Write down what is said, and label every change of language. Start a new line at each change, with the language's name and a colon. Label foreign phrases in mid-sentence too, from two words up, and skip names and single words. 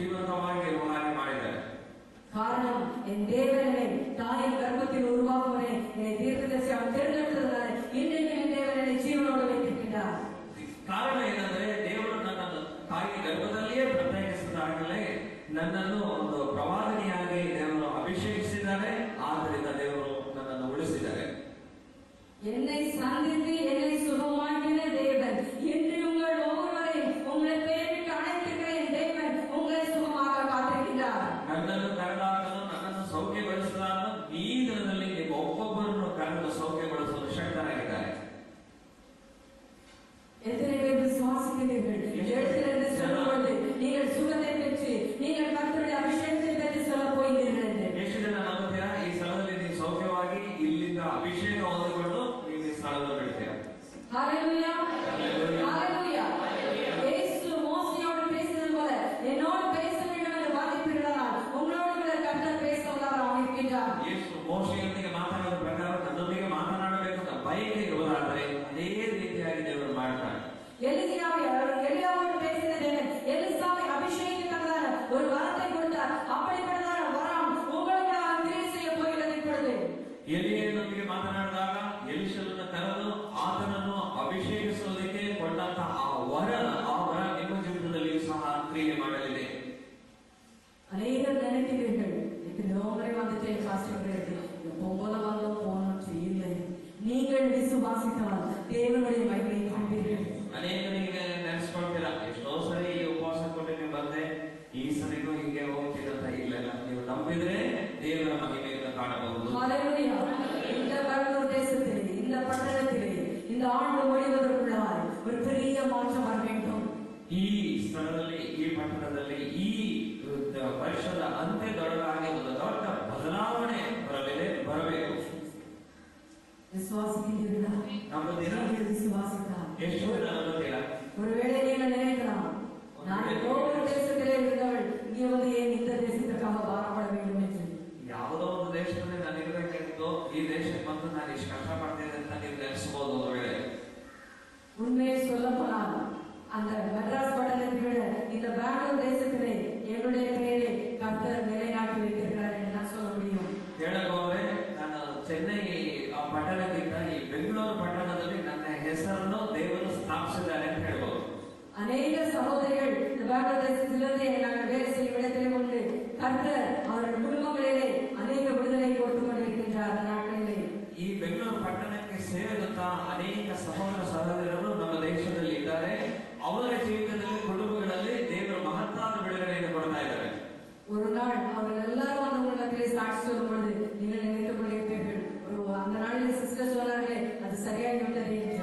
Kannada: ಸುಖವಾಗಿ ಇರುವ ಹಾಗೆ ಮಾಡಿದ್ದಾರೆ.
Tamil: காரணம் என் தேவனை தாயின் கர்ப்பத்தில் உருவாக்குவனே என்னை தீர்க்கதரிசி அவன் தேர்ந்தெடுத்ததால் இன்றைக்கு என் தேவனை ஜீவனோடு வைத்திருக்கின்றார்.
Kannada: ಕಾರಣ ಏನಂದ್ರೆ ದೇವರು ನನ್ನನ್ನು ತಾಯಿ ಗರ್ಭದಲ್ಲಿಯೇ ಪ್ರತ್ಯೇಕಿಸಿದಾಗಲೇ ನನ್ನನ್ನು ಒಂದು ಪ್ರವಾದಿನಿಯಾಗಿ ದೇವರು ಅಭಿಷೇಕಿಸಿದ್ದಾರೆ. ಆದ್ದರಿಂದ ದೇವರು ನನ್ನನ್ನು ಉಳಿಸಿದ್ದಾರೆ.
Tamil: என்னை சந்தித்து என்னை சுகமாக்கின தேவன் இன்று உங்கள் ஒவ்வொருவரையும் உங்களை பேருக்கு அழைத்திருக்கிற என் தேவன் உங்களை சுகமாக காத்திருக்கின்றார்.
Kannada: ನನ್ನನ್ನು ಕರೆದಾಗಲು ನನ್ನನ್ನು ಸೌಖ್ಯಗೊಳಿಸಿದಾಗ ಈ ದಿನದಲ್ಲಿ ನೀವು ಒಬ್ಬೊಬ್ಬರನ್ನು ಕರೆದು ಸೌಖ್ಯಗೊಳಿಸಲು ಶಕ್ತರಾಗಿದ್ದಾರೆ.
Tamil: எத்தனை பேர் விசுவாசிக்கிறீர்கள்? எழுத்திலிருந்து சொல்லும்போது நீங்கள் சுகத்தை பெற்று நீங்கள் கர்த்தருடைய அபிஷேகத்தை பெற்று சொல்ல போகிறீர்கள் என்று.
Kannada: ಎಷ್ಟು ಜನ ನಂಬುತ್ತೀರಾ? ಈ ಸ್ಥಳದಲ್ಲಿ ನೀವು ಸೌಖ್ಯವಾಗಿ ಇಲ್ಲಿಂದ ಅಭಿಷೇಕ ಹೊಂದಿಕೊಂಡು ನೀವು ಈ ಸ್ಥಳದಲ್ಲಿ ಬಿಡ್ತೀರಾ?
Tamil: ஹalleluya ஹalleluya. இயேசு மோசேயோடு பேசினது போல என்னோடு பேச வேண்டும் என்று வாதிப்பிருக்கிறார். உங்களோடு கூட கர்த்தர் பேச வல்லவராக இருக்கிறார்.
Kannada: ಯೇಸು ಮೋಶೆಯೊಂದಿಗೆ ಮಾತನಾಡಿದ ಪ್ರಕಾರ ನನ್ನೊಂದಿಗೆ ಮಾತನಾಡಬೇಕು ಅಂತ ಬಯಕೆ ಇರುವುದಾದರೆ ಅದೇ ರೀತಿಯಾಗಿ ದೇವರು ಮಾಡ್ತಾರೆ.
Tamil: எலியாவோடு பேசின தேவன் எலிசாவை அபிஷேகித்ததான ஒரு வரத்தை கொடுத்தார். அப்படிப்பட்டதான வரம் உங்களோட கிரியை செய்ய போகிறது இப்பொழுது.
Kannada: ಎಲಿಯನೊಂದಿಗೆ ಮಾತನಾಡಿದಾಗ ಎಲಿಷನನ್ನು ಕರೆದು ಆತನನ್ನು ಅಭಿಷೇಕಿಸುವುದಕ್ಕೆ ಕೊಟ್ಟಂತಹ ಆ ವರ ನಿಮ್ಮ ಜೀವಿತದಲ್ಲಿ ಸಹ ಕ್ರಿಯೆ ಮಾಡಲಿದೆ.
Tamil: அநேகர் நினைக்கிறீர்கள் எத்தனையோ முறை வந்துட்டு சாஸ்திரங்களுக்கு போல வந்தோம் போனோம் இல்லை. நீங்கள் விசுவாசித்தால் தேவனுடைய மகிமையை காண்பீர்கள்.
Kannada: ಅನೇಕರಿಗೆ ನೆನೆಸ್ಕೊಳ್ತೀರಾ, ಎಷ್ಟೋ ಸರಿ ಈ ಉಪವಾಸ ಕೊಟ್ಟು ಬಂದೆ, ಈ ಸರಿಗೂ ಹಿಂಗೆ ಹೋಗ್ತಿರಂತ ಇಲ್ಲ. ನೀವು ನಂಬಿದ್ರೆ ದೇವರ ಮಹಿಮೆಯನ್ನು ಕಾಣಬಹುದು.
Tamil: இந்த கடலூர் தேசத்திலே இந்த பட்டணத்திலே இந்த ஆண்டு முடிவதற்குள்ளாய் ஒரு பெரிய மாற்றம் வர வேண்டும்.
Kannada: ಈ ಸ್ಥಳದಲ್ಲಿ ಈ ಪಟ್ಟಣದಲ್ಲಿ ಈ ವರ್ಷದ ಅಂತ್ಯದೊಳಗಾಗಿ ಒಂದು ದೊಡ್ಡ ಬದಲಾವಣೆ ಬರಬೇಕು.
Tamil: விசுவாசிக்கிறீர்களா?
Kannada: ನಂಬುತ್ತೀರಾ?
Tamil: விசுவாசித்தா
Kannada: ಎಷ್ಟು ಜನ ನಂಬುತ್ತೀರಾ?
Tamil: ஒருவேளை நீங்கள் நினைக்கலாம், நான் ஒவ்வொரு தேசத்திலே இருந்தவள் இங்கே வந்து ஏன் இந்த தேசத்திற்காக பாரப்பட வேண்டும் என்று.
Kannada: ಯಾವುದೋ ಒಂದು ದೇಶದಲ್ಲಿ ನಾನು ಇರಬೇಕಿತ್ತು, ಈ ದೇಶಕ್ಕೆ ಬಂದು ನಾನು ಇಷ್ಟು ಕಷ್ಟಪಡ್ತೇನೆ ಅಂತ ನೀವು ನೆನೆಸಬಹುದು. ಒಂದು ವೇಳೆ
Tamil: உண்மையை சொல்ல போனால் அந்த மெட்ராஸ் பட்டணத்தை விட இந்த பெங்களூர் தேசத்திலே என்னுடைய பெயரை கர்த்தர் நிலைநாட்டி வைத்திருக்கிறார் என்று நான் சொல்ல முடியும்.
Kannada: ಹೇಳಕ್ ಹೋದ್ರೆ ನಾನು ಚೆನ್ನೈ ಪಟ್ಟಣಕ್ಕಿಂತ ಈ ಬೆಂಗಳೂರು ಪಟ್ಟಣದಲ್ಲಿ ನನ್ನ ಹೆಸರನ್ನು ದೇವರು ಸ್ಥಾಪಿಸಿದ್ದಾರೆ ಅಂತ ಹೇಳ್ಬೋದು.
Tamil: அநேக சகோதரிகள் இந்த பெங்களூர் தேசத்திலிருந்து நாங்கள் வேலை செய்யும் இடத்திலே கொண்டு கர்த்தர் அவர்கள் குடும்பங்களிலே அநேக விடுதலை கொடுத்து கொண்டிருக்கின்றார். அந்த நாட்களிலே
Kannada: ಈ ಬೆಂಗಳೂರು ಪಟ್ಟಣಕ್ಕೆ ಸೇರಿದಂತಹ ಅನೇಕ ಸಹೋದರ ಸಹೋದರರು ನಮ್ಮ ದೇಶದಲ್ಲಿ ಇದ್ದಾರೆ. ಅವರ ಜೀವಿತದಲ್ಲಿ ಕುಟುಂಬಗಳಲ್ಲಿ ದೇವರು ಮಹತ್ತಾದ ಬಿಡುಗಡೆಯನ್ನು ಕೊಡ್ತಾ ಇದ್ದಾರೆ.
Tamil: ஒரு நாள் அவர்கள் எல்லாரும் அந்த உள்ளத்திலே சாட்சி சொல்லும் பொழுது நீங்கள் நினைத்துக் கொண்டிருப்பீர்கள், அந்த நாளில் சிஸ்டர் சொன்னார்களே அது சரியாகி விட்டது என்று.